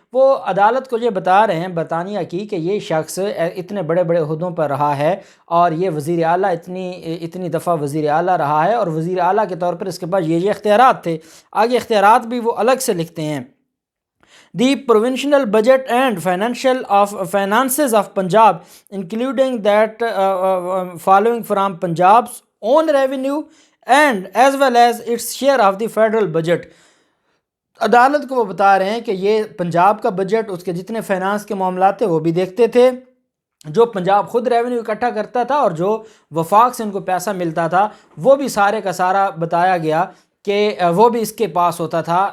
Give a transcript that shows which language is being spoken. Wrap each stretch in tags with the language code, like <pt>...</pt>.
<ur>وہ عدالت کو یہ بتا رہے ہیں برطانیہ کی کہ یہ شخص اتنے بڑے بڑے عہدوں پر رہا ہے اور یہ وزیر اعلیٰ اتنی دفعہ وزیر اعلیٰ رہا ہے اور وزیر اعلیٰ کے طور پر اس کے پاس یہ اختیارات تھے. آگے اختیارات بھی وہ الگ سے لکھتے ہیں.</ur> <en>The provincial budget and finances of Punjab, including that following from Punjab's own revenue and as well as its share of the federal budget.</en> <ur>عدالت کو وہ بتا رہے ہیں کہ یہ پنجاب کا بجٹ اس کے جتنے فائنانس کے معاملات تھے وہ بھی دیکھتے تھے. جو پنجاب خود ریونیو اکٹھا کرتا تھا اور جو وفاق سے ان کو پیسہ ملتا تھا وہ بھی سارے کا سارا بتایا گیا کہ وہ بھی اس کے پاس ہوتا تھا.</ur>